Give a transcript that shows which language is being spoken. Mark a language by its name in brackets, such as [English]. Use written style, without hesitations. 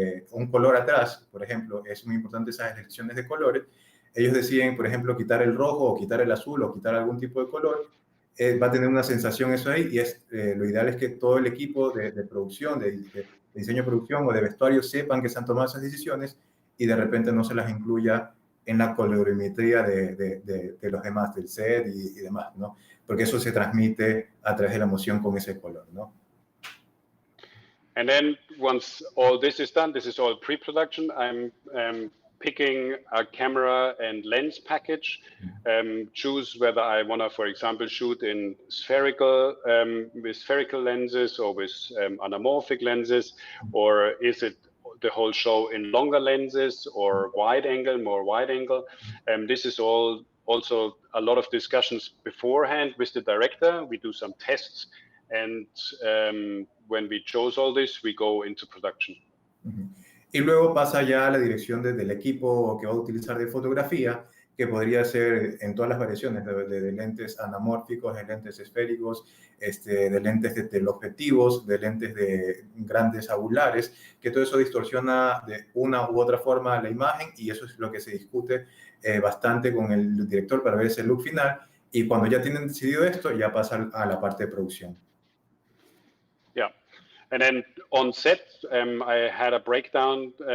[Spanish] un color atrás, por ejemplo, es muy importante esas elecciones de colores, ellos deciden, por ejemplo, quitar el rojo o quitar el azul o quitar algún tipo de color, va a tener una sensación eso ahí, y lo ideal es que todo el equipo de producción, de diseño de producción o de vestuario sepan que se han tomado esas decisiones y de repente no se las incluya en la colorimetría de los demás, del set y demás, ¿no? Porque eso se transmite a través de la emoción con ese color, ¿no? [English] And then once all this is done, this is all pre-production, I'm picking a camera and lens package, choose whether I want to, for example, shoot in with spherical lenses or with anamorphic lenses, or is it the whole show in longer lenses or more wide angle. This is all also a lot of discussions beforehand with the director. We do some tests, and when we chose all this, we go into production. [Spanish] Y luego pasa ya a la dirección del equipo que va a utilizar de fotografía, que podría ser en todas las variaciones, de lentes anamórficos, de lentes esféricos, de lentes de teleobjetivos, de lentes de grandes angulares, que todo eso distorsiona de una u otra forma la imagen, y eso es lo que se discute bastante con el director para ver ese look final, y cuando ya tienen decidido esto, ya pasa a la parte de producción. [English] Yeah. And then on set, I had a breakdown.